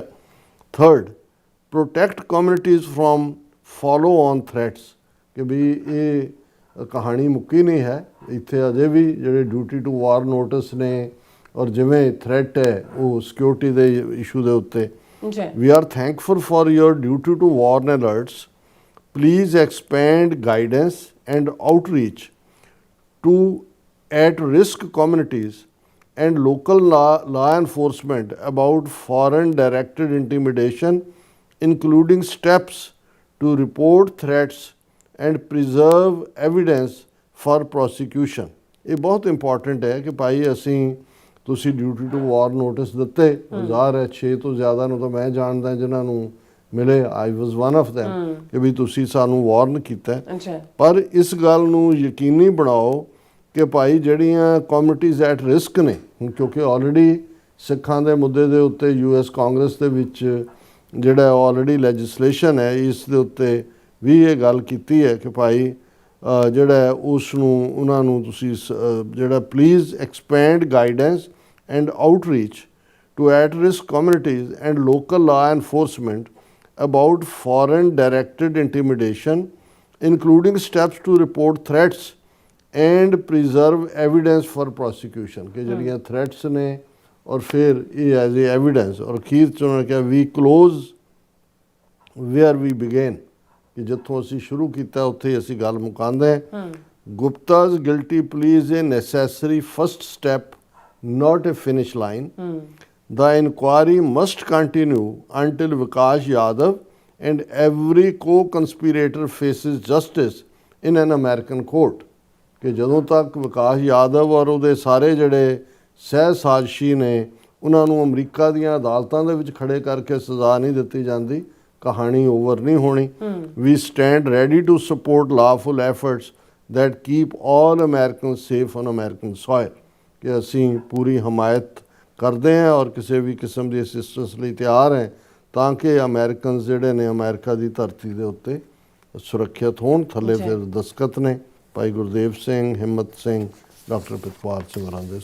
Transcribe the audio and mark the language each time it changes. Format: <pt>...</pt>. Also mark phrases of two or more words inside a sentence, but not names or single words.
<en>Third, protect communities from follow on threats.</en> <pa>ਕਿ ਵੀ ਇਹ ਕਹਾਣੀ ਮੁੱਕੀ ਨਹੀਂ ਹੈ, ਇੱਥੇ ਅਜੇ ਵੀ ਜਿਹੜੇ</pa> <en>duty to war notice</en> <pa>ਨੇ ਔਰ ਜਿਵੇਂ ਥ੍ਰੈਟ ਹੈ ਉਹ ਸਿਕਿਉਰਿਟੀ ਦੇ ਇਸ਼ੂ ਦੇ ਉੱਤੇ।</pa> <en>We are thankful for your duty to warn alerts. Please expand guidance and outreach to at-risk communities and local law enforcement about foreign directed intimidation, including steps to report threats and preserve evidence for prosecution.</en> <pa>ਇਹ ਬਹੁਤ ਇੰਪੋਰਟੈਂਟ ਹੈ ਕਿ ਭਾਈ ਅਸੀਂ ਤੁਸੀਂ</pa> <en>duty to war notice</en> <pa>ਦਿੱਤੇ, ਜ਼ਾਹਰ ਹੈ 6 ਤੋਂ ਜ਼ਿਆਦਾ ਨੂੰ ਤਾਂ ਮੈਂ ਜਾਣਦਾ ਜਿਨ੍ਹਾਂ ਨੂੰ ਮਿਲੇ,</pa> <en>I was one of them,</en> <pa>ਕਿ ਵੀ ਤੁਸੀਂ ਸਾਨੂੰ ਵਾਰਨ ਕੀਤਾ। ਪਰ ਇਸ ਗੱਲ ਨੂੰ ਯਕੀਨੀ ਬਣਾਓ ਕਿ ਭਾਈ ਜਿਹੜੀਆਂ ਕਮਿਊਨਿਟੀਜ਼</pa> <en>at risk</en> <pa>ਨੇ, ਕਿਉਂਕਿ ਆਲਰੇਡੀ ਸਿੱਖਾਂ ਦੇ ਮੁੱਦੇ ਦੇ ਉੱਤੇ US ਕਾਂਗਰਸ ਦੇ ਵਿੱਚ ਜਿਹੜਾ ਆਲਰੇਡੀ ਲੈਜਿਸਲੇਸ਼ਨ ਹੈ ਇਸ ਦੇ ਉੱਤੇ ਵੀ ਇਹ ਗੱਲ ਕੀਤੀ ਹੈ ਕਿ ਭਾਈ ਜਿਹੜਾ ਉਸ ਨੂੰ ਉਹਨਾਂ ਨੂੰ ਤੁਸੀਂ ਜਿਹੜਾ</pa> <en>Please expand guidance and outreach to at risk communities and local law enforcement about foreign directed intimidation, including steps to report threats and preserve evidence for prosecution.</en> <pa>ਕਿ ਜਿਹੜੀਆਂ threats ਨੇ ਔਰ ਫਿਰ ਇਹ</pa> <en>as a evidence</en> <pa>ਔਰ ਅਖੀਰ ਚ ਉਹਨਾਂ ਨੇ ਕਿਹਾ</pa> <en>we close where we began.</en> <pa>ਕਿ ਜਿੱਥੋਂ ਅਸੀਂ ਸ਼ੁਰੂ ਕੀਤਾ ਉੱਥੇ ਹੀ ਅਸੀਂ ਗੱਲ ਮੁਕਾਉਂਦੇ ਹਾਂ।</pa> <en>Gupta's guilty plea is a necessary first step, not a finish line. The inquiry must continue until Vikas Yadav and every co-conspirator faces justice in an American court.</en> <pa>ਕਿ ਜਦੋਂ ਤੱਕ ਵਿਕਾਸ ਯਾਦਵ ਔਰ ਉਹਦੇ ਸਾਰੇ ਜਿਹੜੇ ਸਹਿ ਸਾਜ਼ਿਸ਼ੀ ਨੇ ਉਹਨਾਂ ਨੂੰ ਅਮਰੀਕਾ ਦੀਆਂ ਅਦਾਲਤਾਂ ਦੇ ਵਿੱਚ ਖੜੇ ਕਰਕੇ ਸਜ਼ਾ ਨਹੀਂ ਦਿੱਤੀ ਜਾਂਦੀ, ਕਹਾਣੀ ਓਵਰ ਨਹੀਂ ਹੋਣੀ।</pa> <en>We stand ready to support lawful efforts that keep all Americans safe on American soil,</en> <pa>ਕਿ ਅਸੀਂ ਪੂਰੀ ਹਮਾਇਤ ਕਰਦੇ ਹਾਂ ਔਰ ਕਿਸੇ ਵੀ ਕਿਸਮ ਦੀ ਅਸਿਸਟੈਂਸ ਲਈ ਤਿਆਰ ਹੈ ਤਾਂ ਕਿ ਅਮਰੀਕਨਸ ਜਿਹੜੇ ਨੇ ਅਮਰੀਕਾ ਦੀ ਧਰਤੀ ਦੇ ਉੱਤੇ ਸੁਰੱਖਿਅਤ ਹੋਣ। ਥੱਲੇ ਫਿਰ ਦਸਤਖਤ ਨੇ ਭਾਈ ਗੁਰਦੇਵ ਸਿੰਘ, ਹਿੰਮਤ ਸਿੰਘ, ਡਾਕਟਰ ਪ੍ਰਿਤਪਾਲ ਸਿੰਘ ਹੋਰਾਂ ਦੇ।</pa>